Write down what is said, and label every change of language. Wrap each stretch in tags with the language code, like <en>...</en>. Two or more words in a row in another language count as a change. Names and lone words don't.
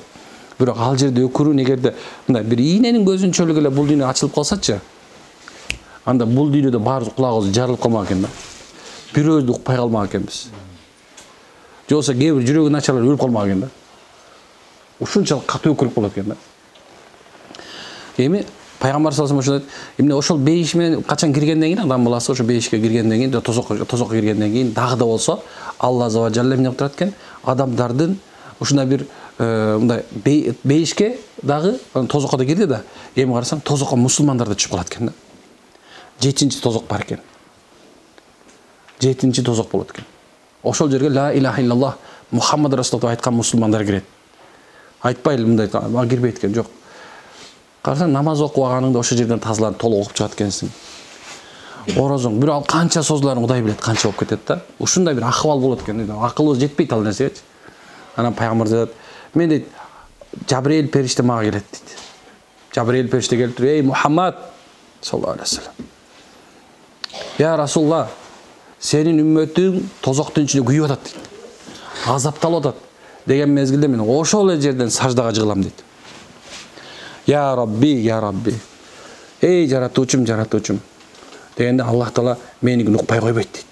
<ky>Бирок ал жерде өкүрүү эгерде мындай бир ийненин көзүнчөлүк эле бул дүйнө ачылып калсачы, анда бул дүйнөдө баардык кулагыбыз жарылып калмак экен да. Бирөөбүздү укпай калмак экенбиз. Же болсо кээ бир жүрөгү начарлар өлүп калмак экен да. Ушунчалык катуу өкүрүк болот экен да. Эми пайгамбар</ky> <ar>صلى الله عليه وسلم</ar> <ky>эмне ошол бейиш менен качан киргенден кийин адам баласы ошо бейишке киргенден кийин, тозокко киргенден кийин дагы да болсо Алла</ky> <ar>عز وجل</ar> <ky>эмне кылып турат экен? Адамдардын ушундай бир мындай бейишке дагы тозокко да кирди да. Эми карасаң тозокко мусулмандар да түшүп калат экен да. 7-чи тозок бар экен. 7-чи тозок болот экен. Ошол жерге</ky> <ar>لا إله إلا الله محمد رسول الله</ar> <ky>айткан мусулмандар кирет. Айтпай эле мындай кирбейт экен, жок. Карасаң намаз окубаганыңда ошол жерден тазаланып толук окуп чыгат экенсиң. Орозоң бир ал канча созуларын Кудай билет, канча болуп кетет да. Ушундай бир акыбал болот экен. Акылыбыз жетпейт ал нерсеге. Анан пайгамбар айтат, мен дейт, Жабрил периште мага келет дейт. Жабрил периште келип туруп, эй Мухаммад</ky> <ar>صلى الله عليه وسلم. يا رسول الله,</ar> <ky>сенин үммөтүң тозоктун ичинде күйүп атат дейт. Азапталып атат деген мезгилде мен ошол эле жерден саждага жыгылам дейт.</ky> <ar>يا ربي، يا ربي.</ar> <ky>Эй жаратуучум, жаратуучум. Дегенде Аллах Таала мени укпай койбойт дейт.</ky>